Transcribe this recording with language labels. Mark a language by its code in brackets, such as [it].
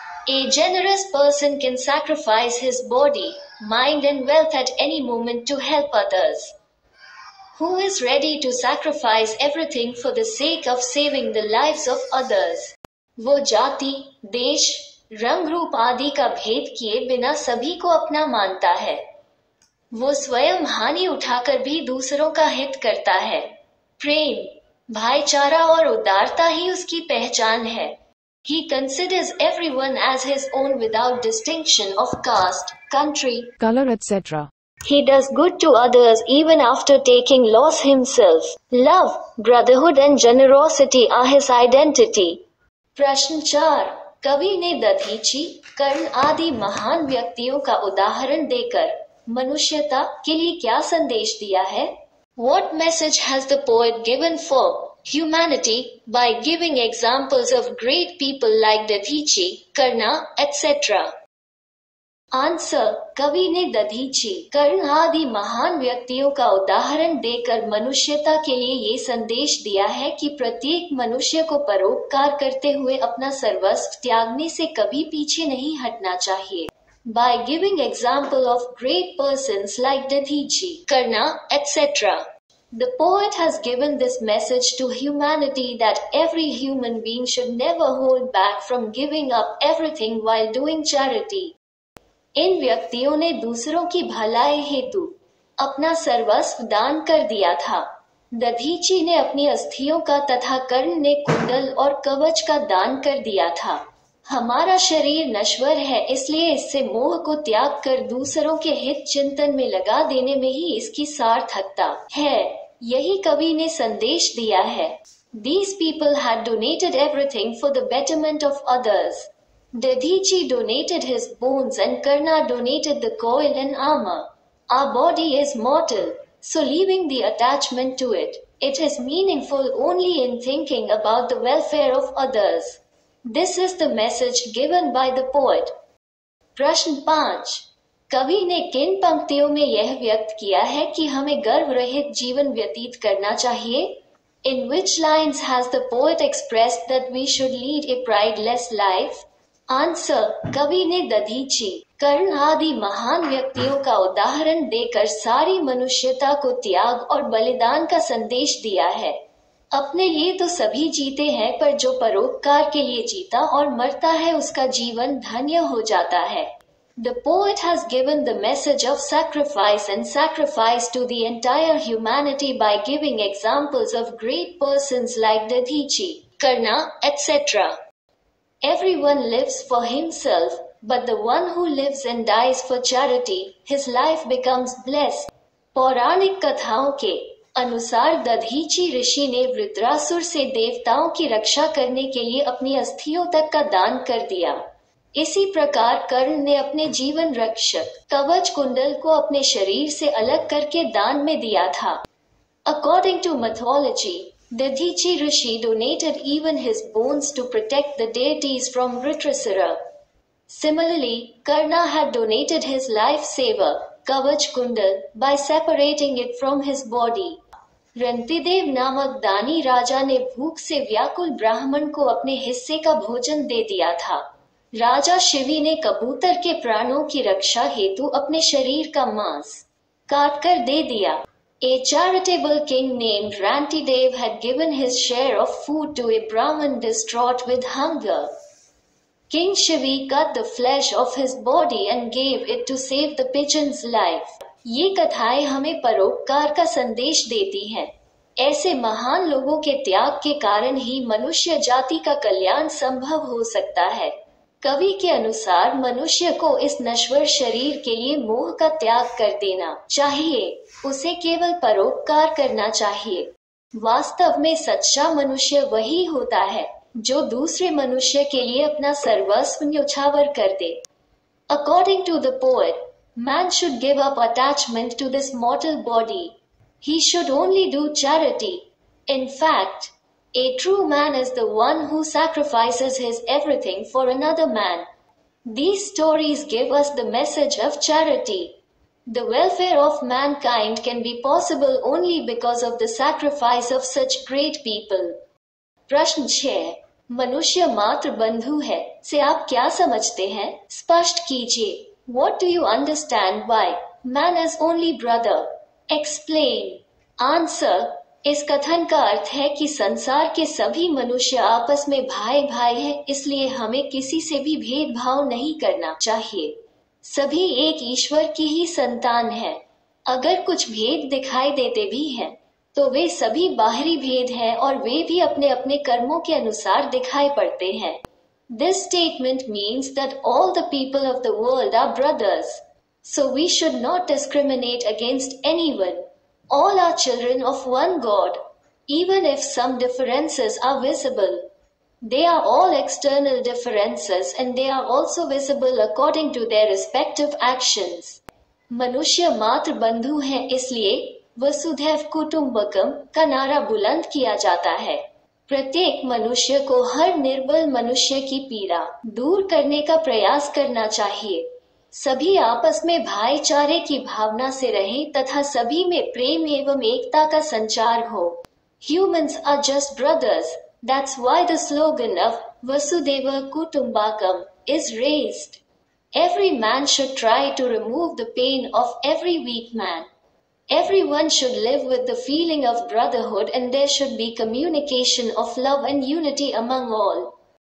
[en] A generous person can sacrifice his body, mind and wealth at any moment to help others. Who is ready to sacrifice everything for the sake of saving the lives of others? [hi] वो जाति, देश, रंग रूप आदि का भेद किए बिना सभी को अपना मानता है। वो स्वयं हानि उठाकर भी दूसरों का हित करता है। प्रेम, भाईचारा और उदारता ही उसकी पहचान है। [en] He considers everyone as his own without distinction of caste, country, color, etc. He does good to others even after taking loss himself. Love, brotherhood and generosity are his identity. [hi] प्रश्न 4। कवि ने दधीची, कर्ण आदि महान व्यक्तियों का उदाहरण देकर मनुष्यता के लिए क्या संदेश दिया है? [en] What message has the poet given for humanity by giving examples of great people like Dadhichi, Karna, etc. [hi] Answer, कवि ने दधीची, कर्ण आदि महान व्यक्तियों का उदाहरण देकर मनुष्यता के लिए ये संदेश दिया है कि प्रत्येक मनुष्य को परोपकार करते हुए अपना सर्वस्व त्यागने से कभी पीछे नहीं हटना चाहिए। [en] By giving example of great persons like Dadhichi, Karna, etc. The poet has given this message to humanity that every human being should never hold back from giving up everything while doing charity. [hi] इन व्यक्तियों ने दूसरों की भलाई हेतु अपना सर्वस्व दान कर दिया था। दधीची ने अपनी अस्थियों का तथा कर्ण ने कुंडल और कवच का दान कर दिया था। हमारा शरीर नश्वर है, इसलिए इससे मोह को त्याग कर दूसरों के हित चिंतन में लगा देने में ही इसकी सार्थकता है। यही कवि ने संदेश दिया है। [en] These people had donated everything for the betterment of others. Dadhichi donated his bones and Karna donated the coil and armor. Our body is mortal, so leaving the attachment to it, it is meaningful only in thinking about the welfare of others. This is the message given by the poet. [hi] प्रश्न 5। कवि ने किन पंक्तियों में यह व्यक्त किया है कि हमें गर्व रहित जीवन व्यतीत करना चाहिए? [en] In which lines has the poet expressed that we should lead a prideless life? [hi] Answer, कवि ने दधीची, कर्ण आदि महान व्यक्तियों का उदाहरण देकर सारी मनुष्यता को त्याग और बलिदान का संदेश दिया है। अपने लिए तो सभी जीते हैं, पर जो परोपकार के लिए जीता और मरता है उसका जीवन धन्य हो जाता है। [en] The poet has given the message of sacrifice and sacrifice to the entire humanity by giving examples of great persons like Dadhichi, Karna, etc. Everyone lives for himself, but the one who lives and dies for charity, his life becomes blessed. [hi] पौराणिक कथाओं के अनुसार दधीची ऋषि ने वृत्रासुर से देवताओं की रक्षा करने के लिए अपनी अस्थियों तक का दान कर दिया। इसी प्रकार कर्ण ने अपने जीवन रक्षक कवच कुंडल को अपने शरीर से अलग करके दान में दिया था। [en] According to mythology, Dadhichi Rishi donated even his bones to protect the deities from Vritrasura. Similarly, Karna had donated his lifesaver, Kavach Kundal, by separating it from his body. [hi] Rantidev नामक दानी राजा ने भूख से व्याकुल ब्राह्मण को अपने हिस्से का भोजन दे दिया था। राजा शिवी ने कबूतर के प्राणों की रक्षा हेतु अपने शरीर का मांस काटकर दे दिया। [en] A charitable king named Rantidev had given his share of food to a Brahmin distraught with hunger. King Shivi cut the flesh of his body and gave it to save the pigeon's life. [hi] ये कथाएं हमें परोपकार का संदेश देती हैं। ऐसे महान लोगों के त्याग के कारण ही मनुष्य जाति का कल्याण संभव हो सकता है। कवि के अनुसार मनुष्य को इस नश्वर शरीर के लिए मोह का त्याग कर देना चाहिए, उसे केवल परोपकार करना चाहिए। वास्तव में सच्चा मनुष्य वही होता है जो दूसरे मनुष्य के लिए अपना सर्वस्व न्यौछावर कर दे। [en] According to the poet, man should give up attachment to this mortal body. He should only do charity. In fact, a true man is the one who sacrifices his everything for another man. These stories give us the message of charity. The welfare of mankind can be possible only because of the sacrifice of such great people. [hi] प्रश्न 6। मनुष्य मात्र बंधु है से आप क्या समझते हैं? स्पष्ट कीजिए। [en] What do you understand by man is only brother? Explain. Answer. [hi] इस कथन का अर्थ है कि संसार के सभी मनुष्य आपस में भाई भाई हैं, इसलिए हमें किसी से भी भेदभाव नहीं करना चाहिए। सभी एक ईश्वर की ही संतान हैं। अगर कुछ भेद दिखाई देते भी हैं, तो वे सभी बाहरी भेद हैं और वे भी अपने अपने कर्मों के अनुसार दिखाई पड़ते हैं। [en] This statement means that all the people of the world are brothers. So we should not discriminate against anyone. All are children of one God, even if some differences are visible. They are all external differences and they are also visible according to their respective actions. [hi] मनुष्य मात्र बंधु हैं, इसलिए वसुधैव कुटुंबकम का नारा बुलंद किया जाता है। प्रत्येक मनुष्य को हर निर्बल मनुष्य की पीड़ा दूर करने का प्रयास करना चाहिए। सभी आपस में भाईचारे की भावना से रहें तथा सभी में प्रेम एवं एकता का संचार हो। [en] Humans are just brothers. That's why the slogan of Vasudeva Kutumbakam is raised. Every man should try to remove the pain of every weak man. Everyone should live with the feeling of brotherhood and there should be communication of love and unity among all.